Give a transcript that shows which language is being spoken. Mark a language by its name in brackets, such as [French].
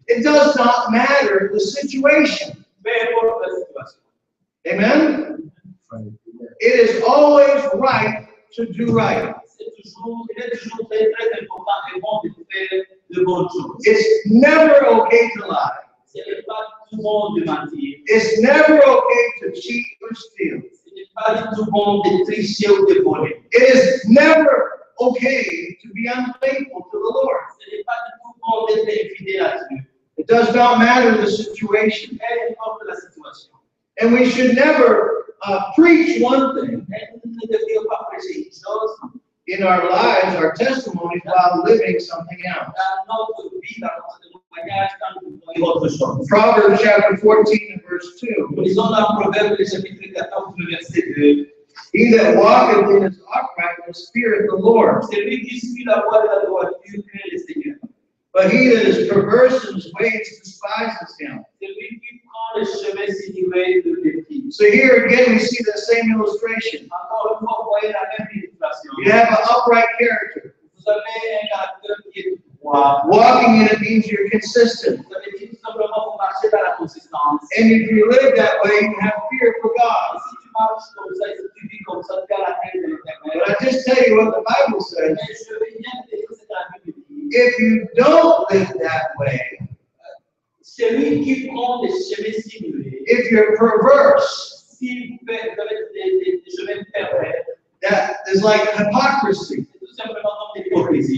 [English] It does not matter the situation. [French] Peu importe la situation. [English] Amen? It is always right to do right. [French] Il est toujours très, très important et bon de faire de bonnes choses. [English] It's never okay to lie. [French] bon de mentir. [English] It's never okay to cheat or steal. [French] Ce n'est pas du tout bon de tricher ou de voler. [English] It is never okay to be unfaithful to the Lord. [French] Ce n'est pas du tout bon d'être infidèle à Dieu. [English] It does not matter the situation. [French] Peu importe la situation. [English] And we should never preach one thing [French] Et nous ne devrions pas prêcher une chose [English] in our lives, our testimonies, while living something else. [French] dans notre vie, dans notre témoignage, quand nous voyons autre chose. [English] Proverbs chapter 14 and verse 2. [French] Nous lisons dans Proverbe le chapitre 14, le verset 2. [English] He that walketh in his uprightness feareth the Lord, [French] Celui qui suit la voie de la droiture craint le Seigneur. [English] but he that is perverse in his ways despises him. [French] Celui qui prend le chemin sinueux le défie. [English] So here again we see the same illustration. [French] Encore une fois, vous voyez la même illustration. [English] You have an upright character. [French] Vous avez un caractère qui est droit. [English] Walking in it means you're consistent. [French] Vous avez dit tout simplement vous marchez dans la consistance. [English] And if you live that way, you have fear for God. [French] Si tu marches comme ça, et si tu vis comme ça, tu as la crainte de [English] But [French] l'Éternel. [English] I just tell you what the Bible says. [French] Mais je vais bien te dire ce que la Bible dit. [English] If you don't live that way, [French] Celui qui prend des chemins sinueux, [English] if you're perverse, [French] si vous avez des chemins pervers, [English] that is like hypocrisy. [French] c'est tout simplement comme l'hypocrisie.